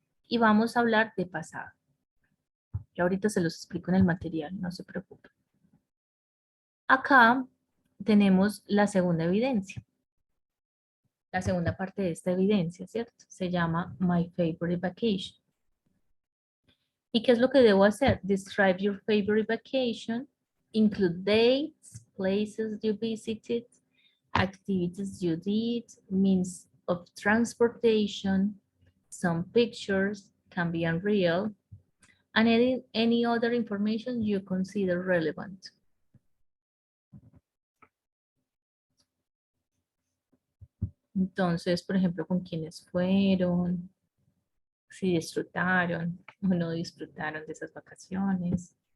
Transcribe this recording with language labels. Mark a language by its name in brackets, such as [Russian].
[Spanish] Y vamos a hablar de pasado. Yo ahorita se los explico en el material, no se preocupen. Acá tenemos la segunda evidencia. La segunda parte de esta evidencia, ¿cierto? Se llama My Favorite Vacation. ¿Y qué es lo que debo hacer? [English] Describe your favorite vacation. Include dates, places you visited, activities you did, means of transportation, some pictures, can be unreal, and any other information you consider relevant. [Spanish] Entonces, por ejemplo, con quiénes fueron, si disfrutaron o no disfrutaron de esas vacaciones.